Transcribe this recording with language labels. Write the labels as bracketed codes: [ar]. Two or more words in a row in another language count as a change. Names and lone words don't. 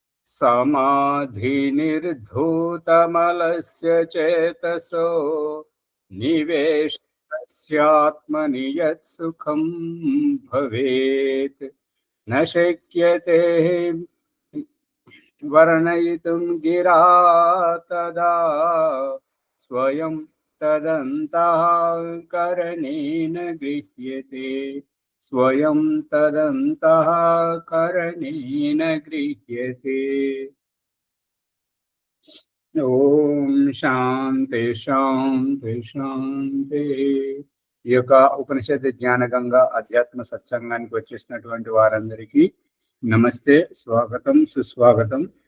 [sa] समाधिनिर्धूतमलस्य चेतसो निवेशस्यात्मनि यत्सुखं भवेत् न शक्यते वर्णयितुं गिरा तदा स्वयं तदन्तःकरणेन गृह्यते स्वयं तदन्तःकरणेन गृह्यते। ఓం శాంతి శాంతి శాంతి. [te] ఈ యొక్క ఉపనిషత్ జ్ఞానగంగా అధ్యాత్మ సత్సంగానికి వచ్చేసినటువంటి వారందరికీ నమస్తే, స్వాగతం, సుస్వాగతం.